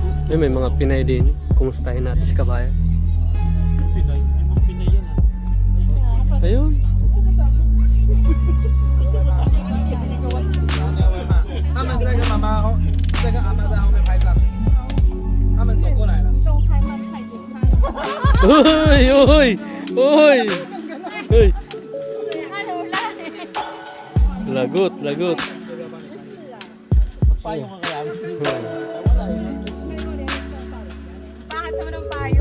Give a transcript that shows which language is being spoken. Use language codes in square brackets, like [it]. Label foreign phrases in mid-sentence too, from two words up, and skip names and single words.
[tl] Ay, may mga Pinay din. Kumustahin natin si Kabayan. Pinay. Yung mga Pinay yan ah. Ayun. [zh] 他们这个妈妈哦，这个阿妈在后面拍照，他们走过来了。 [tl] Uy! Uy! Uy! Uy! Lagot, lagot. Payo ka kaya. Bakit naman ang payo?